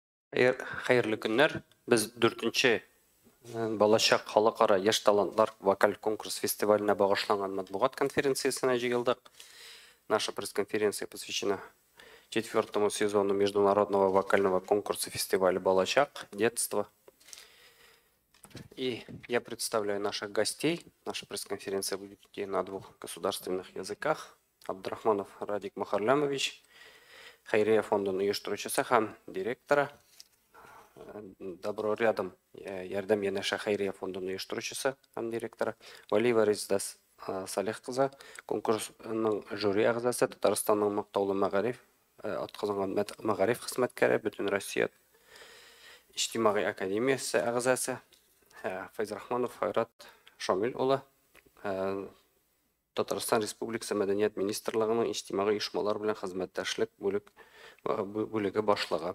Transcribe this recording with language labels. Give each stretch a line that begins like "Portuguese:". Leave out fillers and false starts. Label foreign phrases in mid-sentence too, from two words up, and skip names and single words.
Tatar: Хайырлы күннәр. Без 4-нче Балачак халыкара яшь талантлар вокаль конкурс фестиваленә багышланган матбугат конференциясенә җыелдык.
Russian: Наша пресс-конференция посвящена 4-му сезону международного вокального конкурса фестиваля «Балачак. Детство». И я представляю наших гостей. Наша пресс-конференция будет идти на 2 государственных языках.
Tatar: Абдрахманов Радик Махарлямович, Хайрия фондының оештыручысы һәм директора. Добро рядом Ярдәм Янәшә Хайрия фондының оештыручысы һәм директоры. Валиева Резидас Салих-кызы, конкурсның жюри әгъзасы, Татарстанның мактаулы мәгариф, атказанган мәгариф хезмәткәре, Бөтен Россия иҗтимагый академиясе әгъзасы, Файзрахманов Файрат Шамил улы, Татарстан Республикасы Мәдәният министрлыгының иҗтимагый оешмалар белән хезмәттәшлек бүлеге башлыгы.